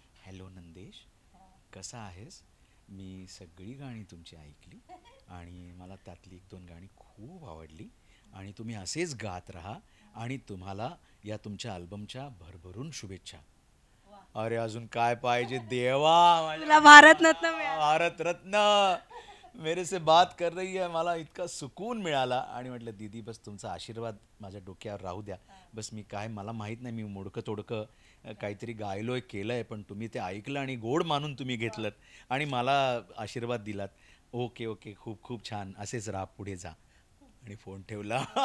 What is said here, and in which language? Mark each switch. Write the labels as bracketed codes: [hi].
[mr] Hello Nandesh, कसा आहेस? मी सगळी गाणी तुमची ऐकली आणि मला त्यातली एक दोन गाणी खूप आवडली, आणि तुम्ही असेच गात राहा, आणि तुम्हाला या तुमच्या अल्बमच्या भरभरून शुभेच्छा. अरे अजून काय पाहिजे देवा. तुला भारतरत्न मिळालं. [hi] भारतरत्न मेरे से बात कर रही है. [mr] मला इतका सुकून मिळाला. आणि म्हटलं दीदी बस तुमचा आशीर्वाद माझ्या डोक्यावर राहू द्या. बस मी काय, मला माहीत नाही, मी मोडकं तोडकं काहीतरी गायलोय, केलंय, पण तुम्ही ते ऐकलं आणि गोड मानून तुम्ही घेतलं आणि मला आशीर्वाद दिलात. ओके ओके, खूप खूप छान, असेच राहा, पुढे जा. आणि फोन ठेवला.